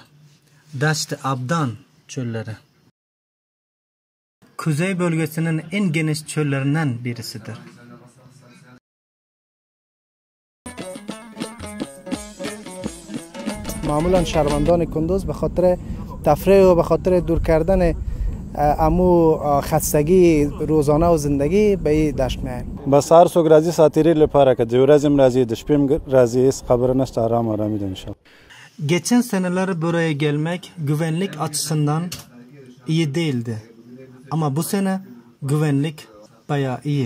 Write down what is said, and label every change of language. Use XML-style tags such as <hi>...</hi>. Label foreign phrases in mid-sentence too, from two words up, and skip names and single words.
<tr>Dasht-ı Abdan çölleri. Kuzey bölgesinin en geniş çöllerinden birisidir.</tr> <fa>معمولا شهروندان کندوز به خاطر تفریح و به خاطر دور کردن امو خستگی روزانه و زندگی به این دشت میایم.</fa> <ps>بس هر څوک راځي ساتیری لپاره که د ورځې راځي د شپې راځي هیڅ خبره نشته آرام ده inşallah.</ps> <tr>Geçen seneler buraya gelmek güvenlik açısından iyi değildi. Ama bu sene güvenlik bayağı iyi.</tr>